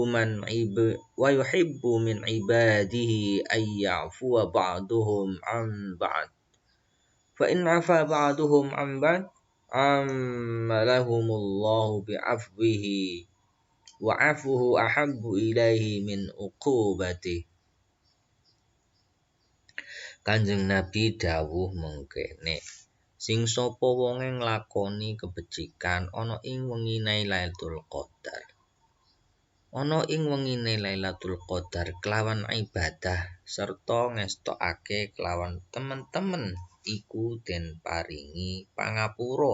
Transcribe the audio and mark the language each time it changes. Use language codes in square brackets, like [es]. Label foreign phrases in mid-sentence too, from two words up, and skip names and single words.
[ar] من عباده أن يعفو بعضهم عن بعض فإن عفا بعضهم عن بعض عم لهم الله بعفوه وعفوه أحب إليه من عقوبته. [jv] Kanjeng Nabi dawuh mengkene, Sing sapa wonge nglakoni kebecikan ana ing wengine Lailatul Qadar. Ana ing wengine Lailatul Qadar kelawan ibadah serta ngestokake kelawan temen-temen iku den paringi pangapura.